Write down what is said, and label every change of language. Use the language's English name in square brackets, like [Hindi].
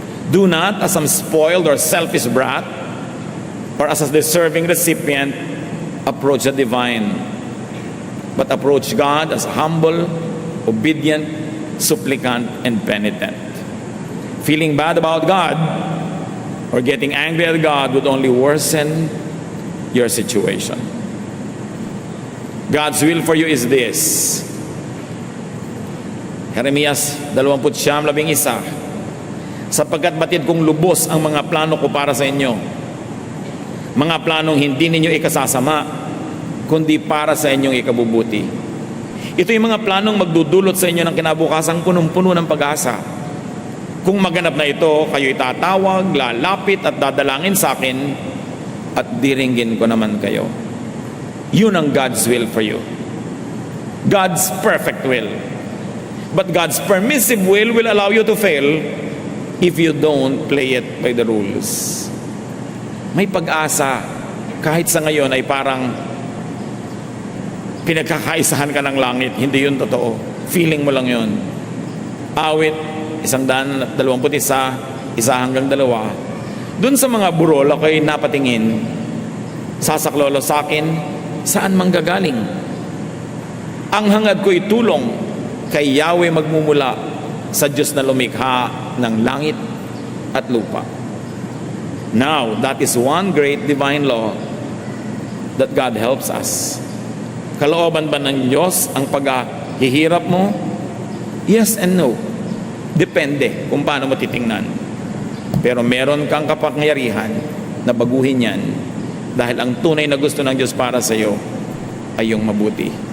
[English] Do not, as some spoiled or selfish brat, or as a deserving recipient, approach the divine, but approach God as humble, obedient, supplicant, and penitent. Feeling bad about God or getting angry at God would only worsen your situation. God's will for you is this. [Filipino] Jeremias 29:11. Sapagkat batid kong lubos ang mga plano ko para sa inyo, mga planong hindi ninyo ikasasama, kundi para sa inyong ikabubuti. Ito yung mga planong magdudulot sa inyo ng kinabukasang punong-puno ng pag-asa. Kung maganap na ito, kayo'y tatawag, lalapit at dadalangin sa akin at diringgin ko naman kayo. Yun ang [English] God's will for you. God's perfect will. But God's permissive will allow you to fail if you don't play it by the rules. [Filipino] May pag-asa kahit sa ngayon ay parang pinagkakaisahan ka ng langit. Hindi yun totoo. Feeling mo lang yun. Awit 121, 1-2. Doon sa mga burol ako'y napatingin, sasaklolo sa akin, saan manggagaling? Ang hangad ko'y tulong kay Yahweh magmumula sa Diyos na lumikha ng langit at lupa. [English] Now, that is one great divine law that God helps us. [Filipino] Kalooban ba ng Diyos ang paghihirap mo? [English] Yes and no. [Filipino] Depende kung paano mo titingnan. Pero meron kang kapangyarihan na baguhin yan dahil ang tunay na gusto ng Diyos para sa iyo ay yung mabuti.